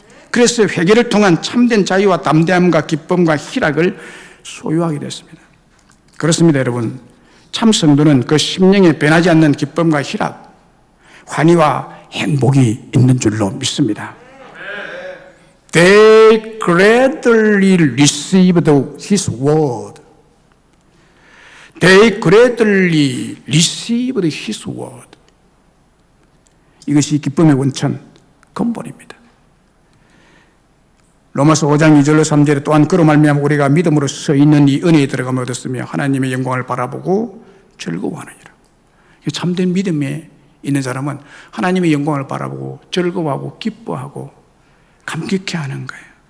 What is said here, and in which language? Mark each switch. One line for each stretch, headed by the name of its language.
Korean: 그래서 회개를 통한 참된 자유와 담대함과 기쁨과 희락을 소유하게 됐습니다. 그렇습니다, 여러분. 참 성도는 그 심령에 변하지 않는 기쁨과 희락, 환희와 행복이 있는 줄로 믿습니다.
English: They gladly received his word. They gladly received his word.
Korean: 이것이 기쁨의 원천, 근본입니다. 로마서 5장 2절로 3절에 또한 그로 말미암아 우리가 믿음으로 서 있는 이 은혜에 들어가며 얻었으며 하나님의 영광을 바라보고 즐거워하느니라. 참된 믿음에 있는 사람은 하나님의 영광을 바라보고 즐거워하고 기뻐하고 감격해하는 거예요.